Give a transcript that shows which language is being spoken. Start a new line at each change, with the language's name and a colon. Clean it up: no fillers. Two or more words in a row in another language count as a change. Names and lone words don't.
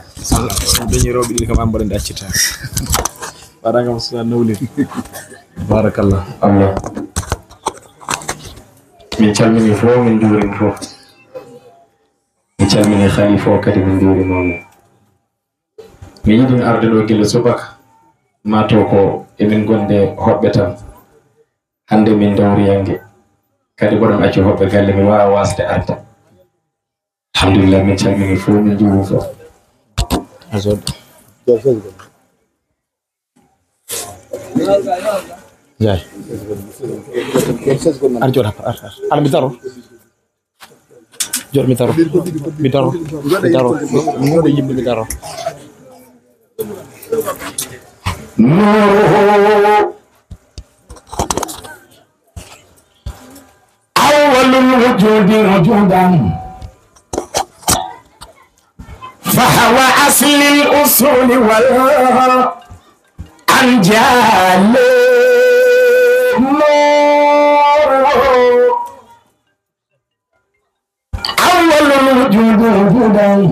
Fula: dañi rewɓe ɗiɗi kam ambaɗe nde accita waɗagam sona nawlin barakallah Allah min calmini fof min juurima fof min calmini haali fof kadi min juurimamo mi yiɗin arde ɗo gila subaka mato ko emin gonde hoɓɓe tan hande min dawriyange kadi boɗon acci hoɓɓe galle mi wawa wasde arde alhamdulillah min calmini fof min juuri fof Jai. Arjor apa? Ar bitaro. Jor bitaro. Bitaro. Bitaro. Mau beli bitaro.
Arabic: أول الوجود وجودا. فهو أصل الأصول والأنجال أول الوجود وجودا